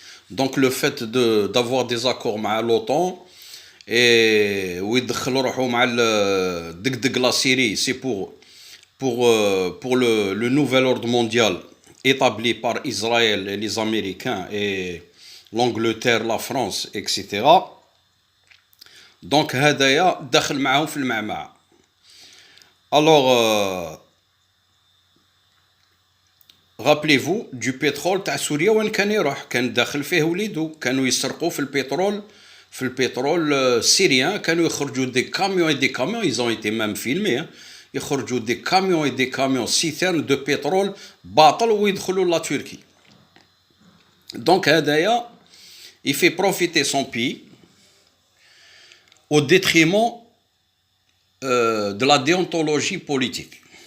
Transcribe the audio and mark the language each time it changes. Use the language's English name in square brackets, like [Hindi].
[French] Donc le fait d'avoir des accords avec l'OTAN et [Arabic] ويدخل روحو مع دقدق [French] la Syrie, c'est pour le nouvel ordre mondial établi par Israël et les Américains et l'Angleterre, la France, etc. [Arabic] Donc هدايا دخل معهم في المعمعة. [French] Alors rappelez-vous du pétrole [Arabic] تاع سوريا وين كان يروح؟ كان داخل فيه وليدو، كانوا يسرقوا في البترول syrien. كانوا يخرجوا [French] des camions, ils ont été même filmés, [Arabic] يخرجوا [French] des camions citernes de pétrole [Arabic] باطل ويدخلوا لا تركي. [French] Donc هدايا il fait profiter son pays au détriment de la déontologie politique.